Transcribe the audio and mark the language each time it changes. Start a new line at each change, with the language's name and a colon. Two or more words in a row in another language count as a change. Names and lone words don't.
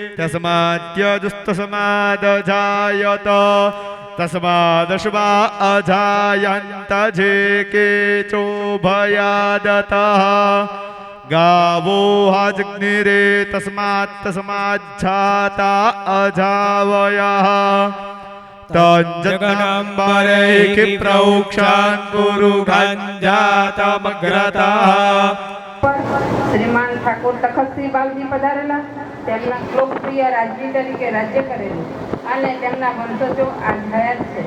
Sanskrit: तस्माद्यजुस्तस्मादजायत तस्मादश्वा अजायन्त जे केचोभयादतः गावो हाजग्निरे तस्मात् तस्माज्जाता अजावयः તંજગનંબરે પ્રૌક્ષાન પુરુષાંજાતમગ્રતા
Gujarati: શ્રીમાન ઠાકોર તખતસિંહ બાવજી પધારેલા. તેમના લોકપ્રિય રાજવી તરીકે રાજ્ય કરેલું અને તેમના વંશજો આ હયાત છે.